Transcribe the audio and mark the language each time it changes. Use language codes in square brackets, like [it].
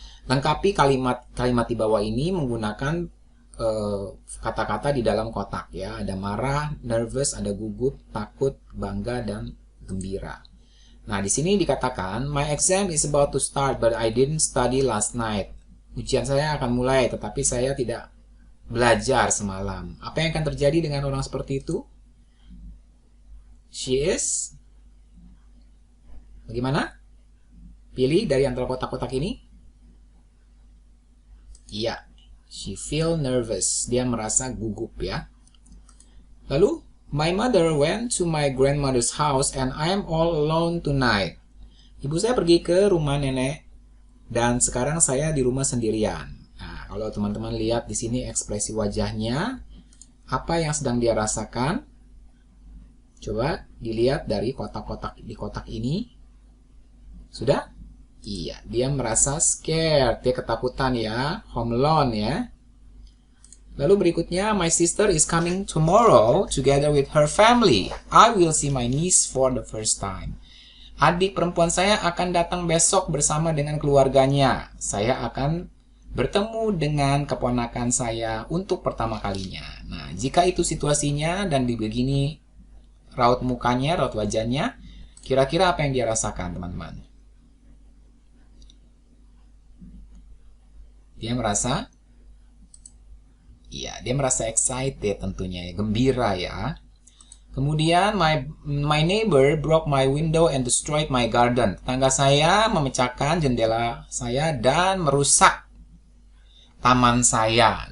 [id] Lengkapi kalimat di bawah ini menggunakan kata-kata di dalam kotak ya. Ada marah, nervous, ada gugup, takut, bangga, dan gembira. Nah, di sini dikatakan [en] my exam is about to start but I didn't study last night. [id] Ujian saya akan mulai tetapi saya tidak belajar semalam. Apa yang akan terjadi dengan orang seperti itu? [en] She is [id] bagaimana? Pilih dari antara kotak-kotak ini. Iya. [en] She feel nervous. [id] Dia merasa gugup ya. Lalu, [en] my mother went to my grandmother's house and I'm all alone tonight. [id] Ibu saya pergi ke rumah nenek dan sekarang saya di rumah sendirian. Nah, kalau teman-teman lihat di sini ekspresi wajahnya, apa yang sedang dia rasakan? Coba dilihat dari kotak-kotak di kotak ini. Sudah? Iya, dia merasa scared, dia ketakutan ya, [en] home alone [id] ya. Lalu berikutnya, [en] my sister is coming tomorrow together with her family. I will see my niece for the first time. [id] Adik perempuan saya akan datang besok bersama dengan keluarganya. Saya akan bertemu dengan keponakan saya untuk pertama kalinya. Nah, jika itu situasinya dan begini raut mukanya, raut wajahnya, kira-kira apa yang dia rasakan, teman-teman? Dia merasa, iya, dia merasa excited tentunya, ya, gembira ya. Kemudian, [en] my neighbor broke my window and destroyed my garden. [id] Tetangga saya memecahkan jendela saya dan merusak taman saya.